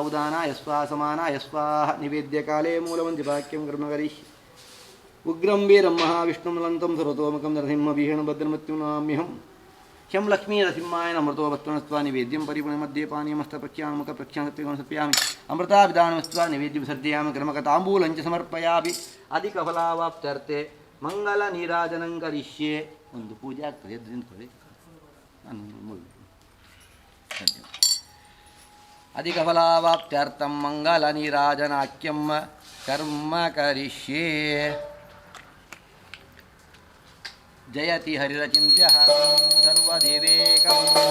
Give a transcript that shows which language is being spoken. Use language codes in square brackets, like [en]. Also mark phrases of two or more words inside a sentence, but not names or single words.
[sa] उदानाय स्वाहा समानाय स्वाहा निवेद्यकाले मूलमन्त्रिवाक्यं कर्म करिष्ये उग्रं वीरं महाविष्णुं लन्तं सर्वतोमुखं नरसिंहभीषणभद्रमृत्युं नमाम्यहम् शं लक्ष्मीनरसिंहाय नमृतो वस्त्वनस्त्वा निवेद्यं परिपुणमध्ये पानीयमस्तप्रख्यामकप्रख्यामि अमृताभिधानमस्त्वा निवेद्यं विसर्जयामि कर्मकताम्बूलं च समर्पयामि अधिकफलावाप्त्यर्थे मङ्गलनीराजनं करिष्ये [kn] ಒಂದು ಪೂಜೆ ಆಗ್ತದೆ ಎದ್ದು ನಿಂತ್ಕೊಳ್ಳಿ [sa] अधिकफलावाप्त्यर्थं मङ्गलनीराजनाख्यं कर्म करिष्ये जयति हरिरचिन्त्यः सर्वदेवेकं